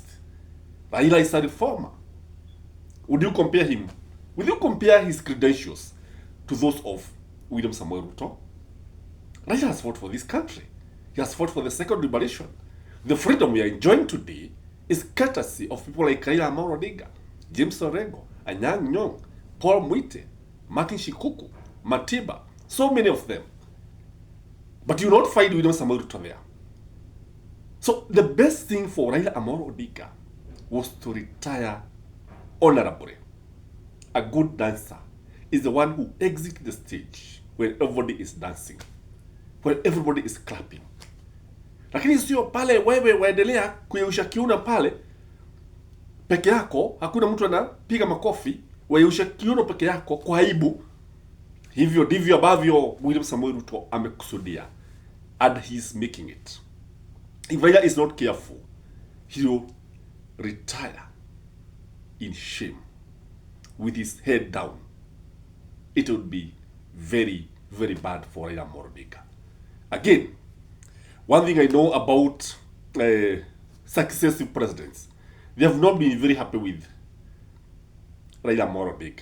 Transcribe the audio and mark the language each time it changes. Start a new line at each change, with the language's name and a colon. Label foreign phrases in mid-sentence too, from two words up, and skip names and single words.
English: Raila is a reformer. Would you compare him? Will you compare his credentials to those of William Samoei Ruto? Raila has fought for this country. He has fought for the second liberation. The freedom we are enjoying today is courtesy of people like Raila Amolo Odinga, James Orengo, Anyang' Nyong'o, Paul Mwite, Martin Shikuku, Matiba, so many of them. But you will not find William Samoei Ruto there. So the best thing for Raila Amolo Odinga was to retire honorably. A good dancer is the one who exits the stage when everybody is dancing, when everybody is clapping.
Swahili: Lakini sio pale wewe waendelea kuyeyusha kiuno pale peke yako, hakuna mtu anapiga makofi, wayeyusha kiuno peke yako kwa aibu. Hivyo ndivyo ambavyo William Samoei Ruto amekusudia,
English: and he is making it. If Raila is not careful, he will retire in shame with his head down. It would be very, very bad for Raila Amolo Odinga. Again, one thing I know about successive presidents, they have not been very happy with Raila Amolo Odinga.